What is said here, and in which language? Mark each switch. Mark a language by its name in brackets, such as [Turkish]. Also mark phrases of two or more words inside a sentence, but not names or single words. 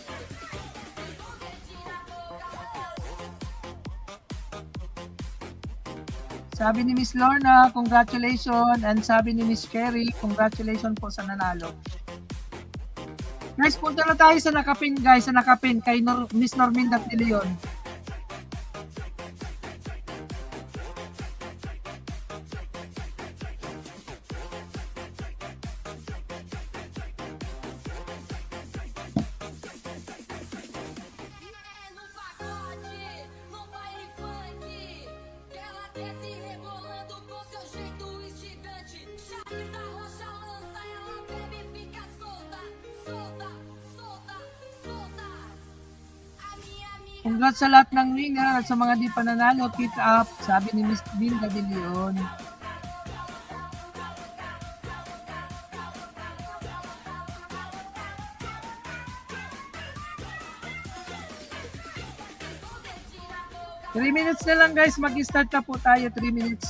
[Filipino] Sabi ni Miss Lorna, congratulations. And sabi ni Miss Cherry, congratulations po sa nanalo. Guys, punta na tayo sa nakapin guys. Sa nakapin kay Miss Norminda Tilion. [Portuguese] No pagode, no baile funk, que ela desce rebolando com seu jeito instigante. Charlie da Rocha lança, ela bebe e fica solta, solta, solta, solta. A minha amiga [Filipino] Congrats sa lahat ng winner at sa mga di pa nanalo, [English] keep up, [Filipino] sabi ni Miss Binda de Leon. [English] Three minutes [Filipino] na lang guys, mag-start na po tayo, 3 minutes.